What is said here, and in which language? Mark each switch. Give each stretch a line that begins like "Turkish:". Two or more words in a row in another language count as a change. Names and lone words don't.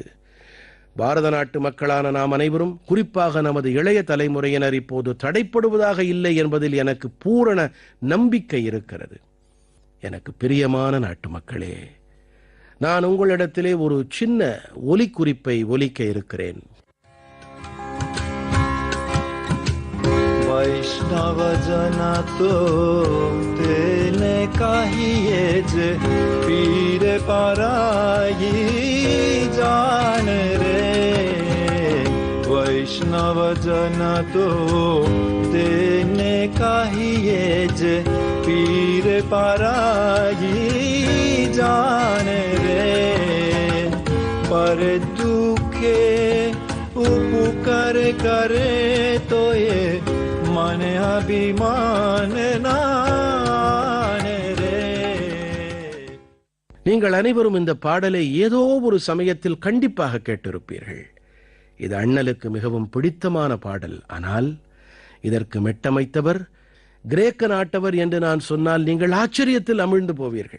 Tamil: பாரத நாட்டு மக்களான நாம் அனைவரும், குறிப்பாக நமது இளைய தலைமுறையினர் இப்போது தடைப்படுவதாக இல்லை என்பதில் எனக்கு பூரண நம்பிக்கை இருக்கிறது. எனக்கு பிரியமான நாட்டு மக்களே, நான் உங்களிடத்திலே ஒரு சின்ன ஒலிக்குறிப்பை ஒலிக்க இருக்கிறேன்.
Gujarati: વૈષ્ણવ જન તો તેને કહિએ જે પીર પરાઈ જાણ રે। વૈષ્ણવ જન તો તેને કહિએ જે પીર પરાઈ જાણ રે। પર દુખે ઉપકાર કરે તો યે મન અભિમાન નાને રે।
Tamil: நீங்கள் அனைவரும் இந்த பாடலை ஏதோ ஒரு சமயத்தில் கண்டிப்பாக கேட்டிருப்பீர்கள். இது அண்ணலுக்கு மிகவும் பிடித்தமான பாடல். ஆனால் இதற்கு மெட்டமைத்தவர் கிரேக்க நாட்டவர் என்று நான் சொன்னால் நீங்கள் ஆச்சரியத்தில் அமிழ்ந்து போவீர்கள்.